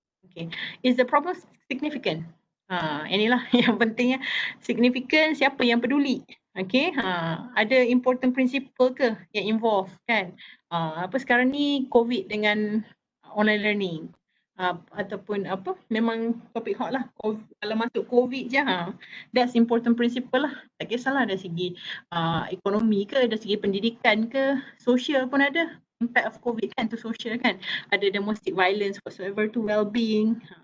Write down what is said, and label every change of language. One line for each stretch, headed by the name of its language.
English: Okay, is the problem significant?
Malay: Inilah yang pentingnya, significant, siapa yang peduli. Okay, ada
English: important principle
Malay: ke yang involve kan? Apa sekarang ni COVID dengan online learning, ataupun apa, memang topik hot lah. Kalau masuk COVID je,
English: that's important principle
Malay: lah. Tak kisahlah dari segi ekonomi ke, dari segi pendidikan ke, sosial pun ada.
English: Impact of COVID kan to social kan.
Malay: Ada
English: domestic violence whatsoever to well-being.